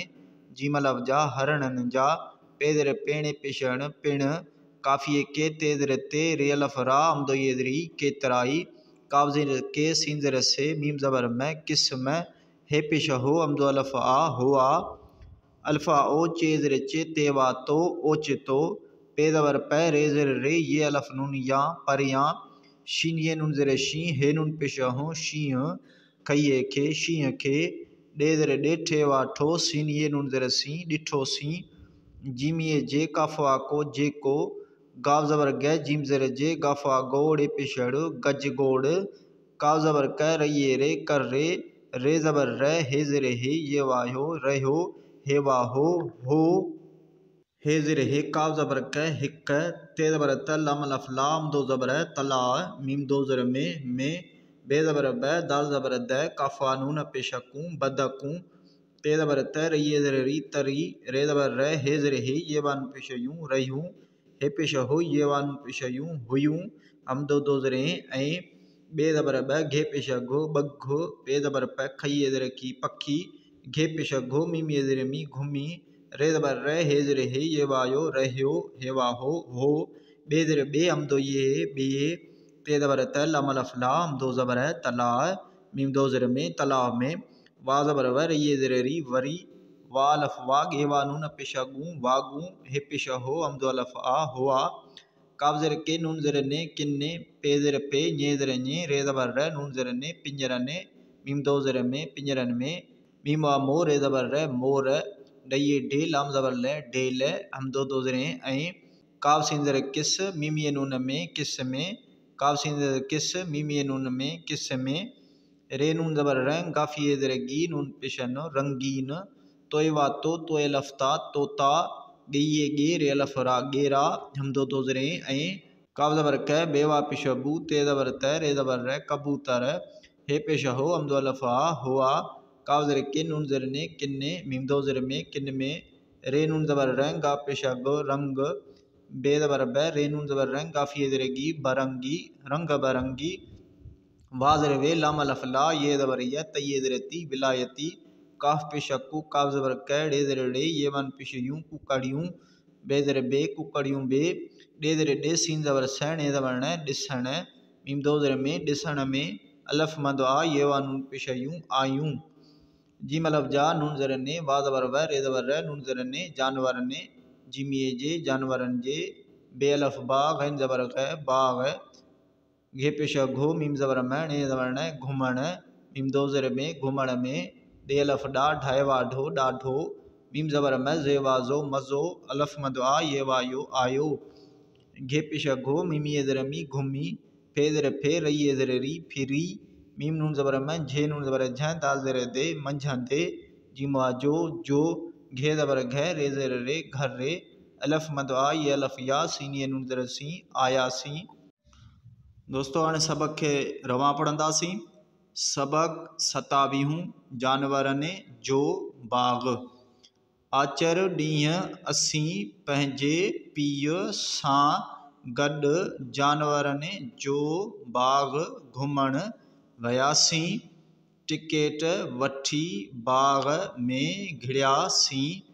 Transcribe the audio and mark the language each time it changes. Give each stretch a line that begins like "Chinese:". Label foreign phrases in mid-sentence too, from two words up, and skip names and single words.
Sindhi: जीम अलफ जा, हरणन जा। पे ज़ेर पे, णे पेशण, पिण। काफ़िए के, ते ज़ेर ते, रे अलफ रा, हमदो ये ज़ेरी, केतराई। काफ ज़ेर के, सीन ज़ेर से, मीम ज़बर में, किस्म। हे पेश हो, हमदो अलफ आ, हुआ। अल्फा ओ, चे ज़ेर चे, ते वा तो, ओचितो। पे ज़बर पै, रे ज़ेर रे, ये अलफ नून या, परियां। शीन ये नून ज़ेर शी, हे नून पेश हूँ, शीह। खइये खे, शीह खे। डे ज़ेर ॾेठे वाठो, सीन ये नून ज़ेर सी, ॾिठो सी। जीम ये जे, काफ़वा को, जेको। गाव ज़बर ग, जीम ज़ेर जे, गाफ़ा गो, डे पेशड़, गज गोड़। काव ज़बर क, रइये रे, कर रे। रे ज़बर र, हे ज़ेर हे, ये वायो, रहो। हे वाहो, हो। हे ज़ेर हे, काव ज़बर क, हिक। ते ज़बर त, लाम अलफ ला, हमदो ज़बर तला। मीम दो ज़ेर में। बे ज़बर ब, दाल ज़बर द, काफ़ा नून पेशकूं, बदकूं। ते ज़बर त, रइये ज़ेर री, तरी। रे ज़बर र, हे ज़ेर हे, ये वान पेश यूं, रह्यूं। हे पेश हो, ये वान पेश यूं, हुयूं। हमदो दो ज़ेर ऐं। बे ज़बर ब, घे पेश घो, बघ। पे ज़बर प, खइये ज़ेर की, पखी। घे पेश घो, मीम ये ज़ेर मी, घुमी। रे ज़बर रे हे ज़ेर हे ये वायो रह्यो हेवा हो बे ज़ेर बे हमदो ये बे ते ज़बर त लम अलफ ला हमदो ज़बर है तला मीम दो ज़ेर में तलाब में वा ज़बर वर ये ज़ेर री वरी वा अलफ वा गे वा नून पेशा गूं वागूं हे पेशा हो हमदो अलफ आ हुआ काब ज़ेर के नून ज़ेर ने किन्ने पे ज़ेर पे ञे ज़ेर ञे रे ज़बर रे नून ज़ेर ने पिंजरन मीम दो ज़ेर में पिंजरन में मीम वा मो रे ज़बर रे मोर डये डे लाम ज़बर ले डेल हम दो ज़ेर ऐं काब सीन ज़ेर किस मीम ये नून में किस में काब सीन ज़ेर किस मीम ये नून में किस में रे नून ज़बर रंग काफ़ी ये ज़ेर गी नून पेशन रंगीन तोय वा तो लफ्ता तोता गे गे रे अलफरा गेरा हम दो ज़ेर ऐं काब ज़बर क बेवा पेशबू ते ज़बर त रे ज़बर रे कबूतर हे पेशा हो हम दो अलफा हुआ काब ज़ेर के नून ज़ेर ने किन्ने मीम दो ज़ेर में किन में रे नून ज़बर रंग गा पेशा गो रंग बे ज़बर ब रे नून ज़बर रंग काफ़ी ये ज़ेर गी बरंगी रंग बरंगी वा ज़ेर वे लाम अलफ ला ये ज़बर ये तये ज़ेर ती विलायती काफ पेशा कु काब ज़बर क डे ज़ेर डे ये वन पेश यूं कुकड़ियूं बे ज़ेर बे कुकड़ियूं बे डे ज़ेर डे सीन ज़बर सण ए ज़बर न डिसण मीम दो ज़ेर में डिसण में अलफ मद आ ये वा नून पेशा यूं आयूं जी मलब जा नून ज़ेर ने वा ज़बर व रे ज़बर र नून ज़ेर ने जानवर ने जिम ये जे जानवरन जे बे अलफ बा गैन ज़बर ग बाग घे पेशा घो मीम ज़बर में ने ज़बर न घुमण मीम दो ज़ेर में घुमण में डे अलफ डा ढाए वा ढो डाढो मीम ज़बर में जे वाजो मज़ो अलफ मद आ ये वायो आयो घे पेशा घो मीम ये ज़ेर मी घुमी फे ज़ेर फे रही ये ज़ेर री फिरी मीम नून ज़बर में झे नून ज़बर झ दाल ज़ेर दे मंझंदे जिमा जो घे ज़बर घ रे ज़ेर रे घर रे अलफ मद आ ये अलफ या सीन ये नून ज़ेर सी आया सी दोस्तों हाणे सबक खे रवां पढ़ंदासीं सबक 27 जानवरन जो बाग़ आचर ॾींहुं असीं पंहिंजे पीउ सां गॾु जानवरनि जो बाग़ घुमण वियासीं टिकेट वठी बाग़ में घिड़ियासीं